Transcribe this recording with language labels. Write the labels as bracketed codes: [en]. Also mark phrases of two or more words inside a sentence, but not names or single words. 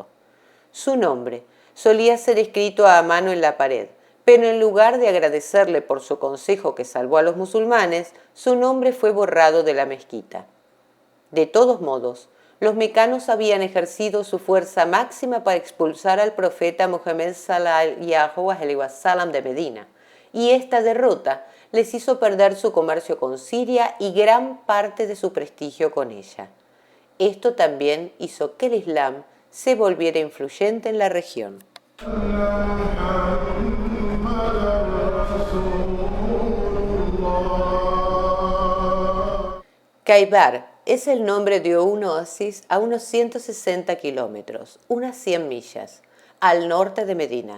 [es] Su nombre solía ser escrito a mano en la pared, pero en lugar de agradecerle por su consejo que salvó a los musulmanes, su nombre fue borrado de la mezquita. De todos modos, los mecanos habían ejercido su fuerza máxima para expulsar al profeta Muhammad [ar] صلى الله عليه وسلم [es] de Medina, y esta derrota les hizo perder su comercio con Siria y gran parte de su prestigio con ella. Esto también hizo que el Islam se volviera influyente en la región. Khaybar es el nombre de un oasis a unos 160 kilómetros, unas 100 millas, al norte de Medina.